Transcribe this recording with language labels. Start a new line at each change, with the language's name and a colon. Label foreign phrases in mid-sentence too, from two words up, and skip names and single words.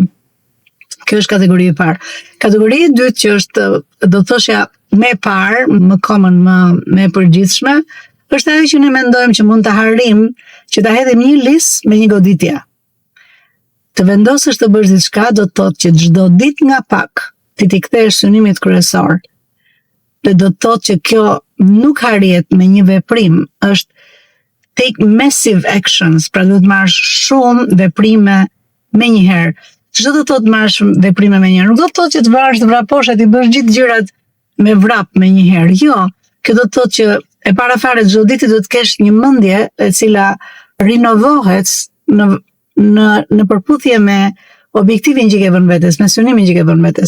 Albanian: Kjo është kategori e parë. Kategori e dytë që është, do thoshja, më e parë, më common, më e përgjithshme, është ajo që ne mendojmë që mund të harrim, që ta hedhim një listë me një goditje. Të vendosësh të bësh diçka do të thotë që çdo ditë nga pak ti kthesh synimit kryesor. Dhe do të thotë që kjo nuk arrihet me një veprim, është
English: take massive actions,
Albanian: pra do të marrësh shumë veprime me njëherë. Çdo do të thotë marrësh veprime me njëherë, nuk do të thotë që të varësh të vraposh e të bësh gjithë gjërat me vrap me njëherë. Jo, kjo do të thotë që e para fare çdo ditë do të kesh një mendje e cila rinovohet në përputhje me objektivin që ke vënë vetes, me synimin që ke vënë vetes.